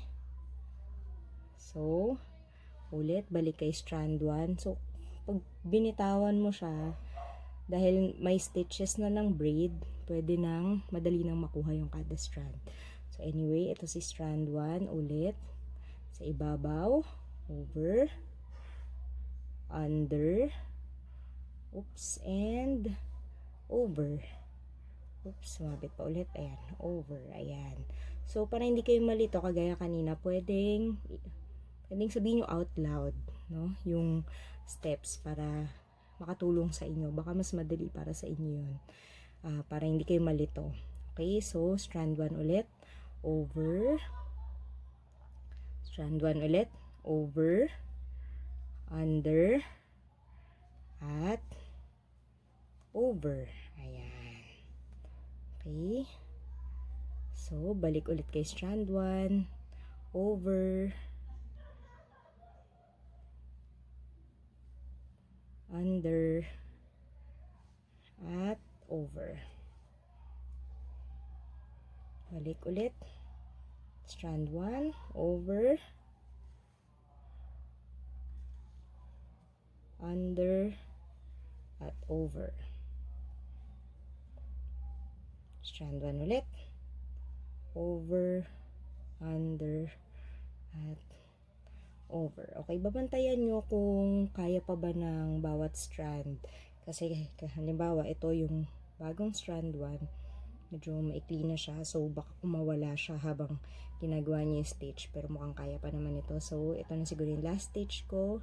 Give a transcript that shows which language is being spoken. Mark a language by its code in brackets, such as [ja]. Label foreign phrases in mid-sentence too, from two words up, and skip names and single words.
[tl] So, ulit, balik kay strand 1. So, pag binitawan mo siya, dahil may stitches na ng braid, pwede nang madali nang makuha yung kada strand. So anyway, ito si strand 1 ulit. Sa ibabaw, [en] over, under, oops, and over. Oops, [tl] sumabit pa ulit. Ayan, over. Ayan. So, para hindi kayo malito, kagaya kanina, pwedeng sabihin nyo [en] out loud, [tl] no? Yung steps para makatulong sa inyo. Baka mas madali para sa inyo yun. Para hindi kayo malito. Okay, so, strand 1 ulit. Over. Strand 1 ulit. [en] Over. Under. At over. [tl] Ayan. Okay. So, balik ulit kay strand 1. [en] Over. Under. At over. [tl] Balik ulit. [en] Strand 1. Over. Under. [tl] At over. Strand 1 ulit. [en] Over, under, at over. [tl] Okay, babantayan nyo kung kaya pa ba ng bawat strand. Kasi, halimbawa, ito yung bagong strand 1. Medyo maikli na siya. So, baka kumawala siya habang ginagawa niya yung stitch. Pero mukhang kaya pa naman ito. So, ito na siguro yung [en] last stitch [tl] ko.